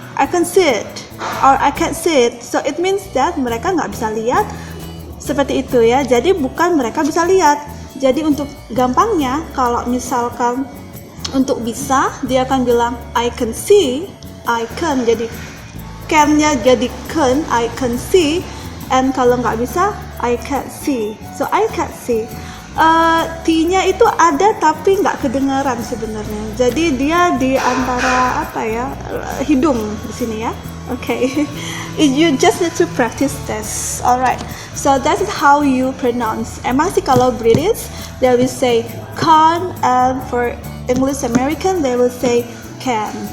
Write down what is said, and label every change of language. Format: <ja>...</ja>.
<en>I can see it or I can't see it. So it means that</en> <id>mereka nggak bisa lihat. Seperti itu ya, jadi bukan mereka bisa lihat. Jadi untuk gampangnya, kalau misalkan untuk bisa, dia akan bilang</id> <en>I can see, I can,</en> <id>jadi can-nya jadi can,</id> <en>I can see. And</en> <id>kalau nggak bisa,</id> <en>I can't see. So I can't see.</en> <id>T-nya itu ada tapi nggak kedengaran sebenarnya. Jadi dia di antara hidung di sini ya.</id> <en>Okay, you just need to practice this. Alright, so that is how you pronounce.</en> <id>Emang sih kalau British,</id> <en>they will say can, and for English American, they will say can.</en>